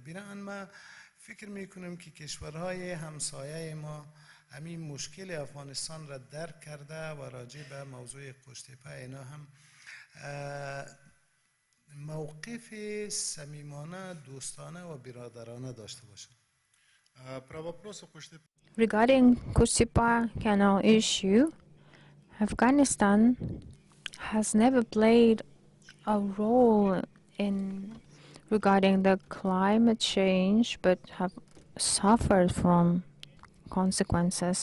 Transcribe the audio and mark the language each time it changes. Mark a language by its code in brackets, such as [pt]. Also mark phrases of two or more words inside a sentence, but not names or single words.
[fa] بنابراین ما فکر میکنیم که کشورهای همسایه ما همین مشکل افغانستان را درک کرده و راجع به موضوع کشتیپه اینا هم موقف صمیمانه دوستانه و برادرانه داشته باشند. [ru] Про вопрос о Куштепе. [en] Regarding Kusipa Canal issue, Afghanistan has never played a role in regarding the climate change, but have suffered from consequences.